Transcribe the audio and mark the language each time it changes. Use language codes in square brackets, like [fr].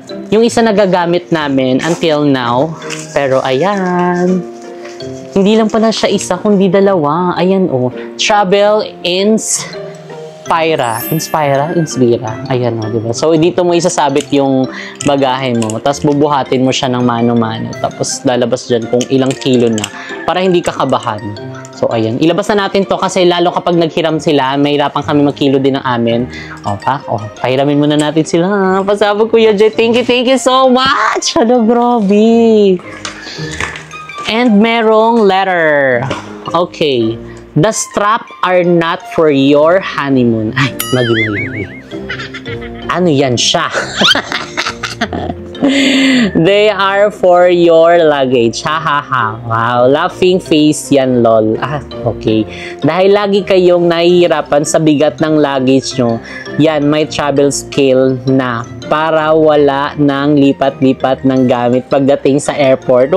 [tl] Yung isa nagagamit namin [en] until now. [tl] Pero ayan. Hindi lang pala siya isa, kundi dalawa. Ayan Travel Inspira. Ayan diba? So dito mo isasabit yung bagahe mo. Tapos bubuhatin mo siya ng mano-mano. Tapos lalabas dyan kung ilang kilo na. Para hindi ka kabahan. So ayan. Ilabas na natin to kasi lalo kapag naghiram sila, may hirapan kami magkilo din ng amin. Pahiramin muna natin sila. Pasabog Kuya Jed. [en] Thank you so much. [tl] Hello, grabe. And merong letter. Okay. [en] The strap are not for your honeymoon. [tl] Ay, magi. Ano yan siya? [en] They are for your luggage. Ha ha ha. Wow, laughing face [tl] yan [en] lol. Okay. [tl] Dahil lagi kayong nahihirapan sa bigat ng luggage nyo, yan, may travel scale na para wala nang lipat-lipat ng gamit pagdating sa airport.